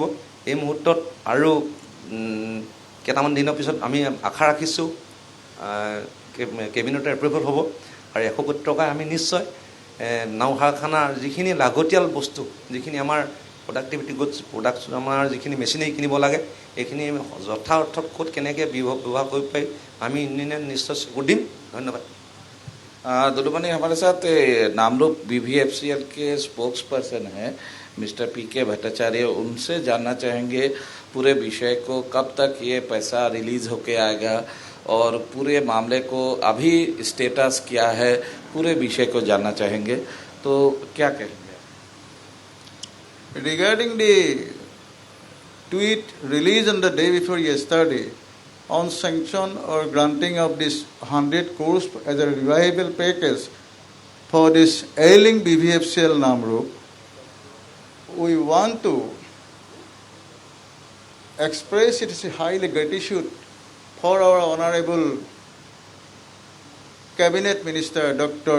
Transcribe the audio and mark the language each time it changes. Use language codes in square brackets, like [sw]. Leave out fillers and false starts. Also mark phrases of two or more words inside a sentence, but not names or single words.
[as] এই মুহূৰ্তত আৰু কেইটামান দিনৰ পিছত আমি আশা ৰাখিছোঁ [en] cabinet approval [as] হ'ব, আৰু 100 কোটি টকাই আমি নিশ্চয় নাও কাৰখানাৰ যিখিনি লাগতিয়াল বস্তু, যিখিনি আমাৰ [en] productivity goods, [as] আমাৰ যিখিনি মেচিনাৰী কিনিব লাগে, এইখিনি যথা অৰ্থত ক'ত কেনেকৈ ব্যৱহাৰ কৰিব পাৰি আমি ইউনিয়নে নিশ্চয় চকু দিম। ধন্যবাদ। [hi] दुलुमणि, हमारे साथ नामरूप BVFCL के [en] spokes person [hi] हैं मिस्टर PK भट्टाचार्य। उनसे जानना चाहेंगे पूरे विषय को, कब तक ये पैसा रिलीज होके आएगा और पूरे मामले को अभी स्टेटस क्या है, पूरे विषय को जानना चाहेंगे। तो क्या कहेंगे? [en] Regarding the tweet released on the day before yesterday on sanction or granting of this 100 crores as a revival package for this ailing BVFCL Namrup, we want to express its highly gratitude for our Honorable Cabinet Minister Dr.